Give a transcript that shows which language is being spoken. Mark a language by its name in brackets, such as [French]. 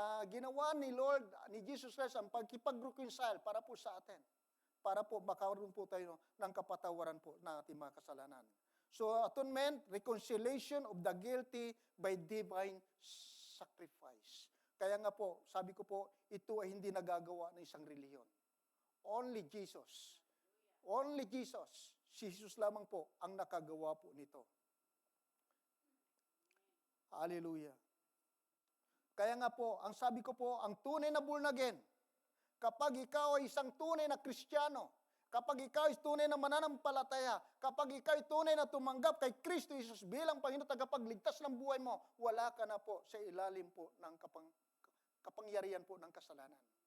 [Filipino] Ginawa ni Lord, ni Jesus Christ, ang pagkipag-reconcile para po sa atin. Para po makaroon po tayo ng kapatawaran po ng ating mga kasalanan. [English] So, atonement, reconciliation of the guilty by divine sacrifice. [Filipino] Kaya nga po, sabi ko po, ito ay hindi nagagawa ng isang reliyon. [English] Only Jesus. Only Jesus. [Filipino] Si Jesus lamang po ang nakagawa po nito. Hallelujah. Kaya nga po, ang sabi ko po, ang tunay na born again, kapag ikaw ay isang tunay na Kristiyano, kapag ikaw ay tunay na mananampalataya, kapag ikaw ay tunay na tumanggap kay Kristo Jesus bilang Panginoon tagapagligtas ng buhay mo, wala ka na po sa ilalim po ng kapangyarihan po ng kasalanan.